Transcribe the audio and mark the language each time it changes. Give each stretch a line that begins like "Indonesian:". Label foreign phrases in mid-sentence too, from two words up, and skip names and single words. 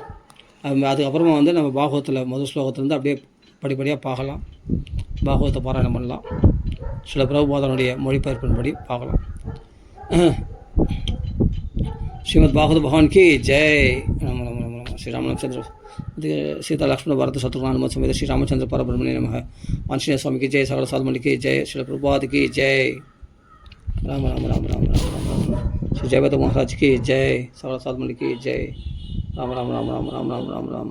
Tamil: அதுக்கப்புறமா வந்து நம்ம பாகவத்தில் முதல் ஸ்லோகத்திலேருந்து அப்படியே படிப்படியாக பார்க்கலாம். பாகவத்தை பாராயணம் பண்ணலாம். சில பிரபுபாதனுடைய மொழிபெயர்ப்பின்படி பார்க்கலாம்.
Hindi: श्रीमद् भागवत भगवान की जय.
Sanskrit: श्री रामचंद्र सीता लक्ष्मण भारत शत्रुघ्न हनुमत समेत श्री रामचंद्र परब्रह्मणे नमः।
Hindi: आंजनेय स्वामी की जय, सकल साधुमणि की जय, श्री प्रभुपाद की जय। राम राम राम राम राम राम राम। श्री जयवत महाराज की जय, सकल साधुमणि की जय। राम राम राम राम राम राम राम राम।